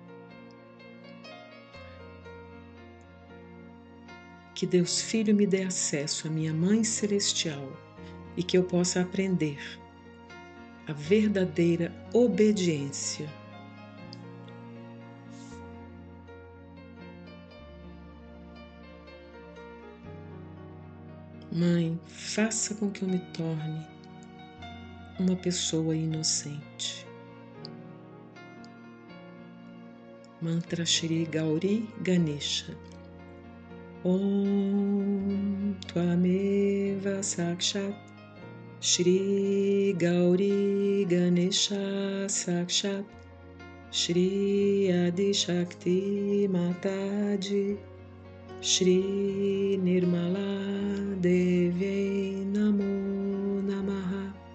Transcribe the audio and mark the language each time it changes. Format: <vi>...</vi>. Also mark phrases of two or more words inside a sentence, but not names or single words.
<pt>Que Deus Filho me dê acesso à minha Mãe Celestial e que eu possa aprender a verdadeira obediência. Mãe, faça com que eu me torne uma pessoa inocente. Mantra Shri Gauri Ganesha.</pt> <sa>ॐ त्वमेव साक्षात् श्री गौरी गणेश साक्षात् श्री आदि शक्ति माताजी श्री निर्मला देवी नमो नमः.</sa>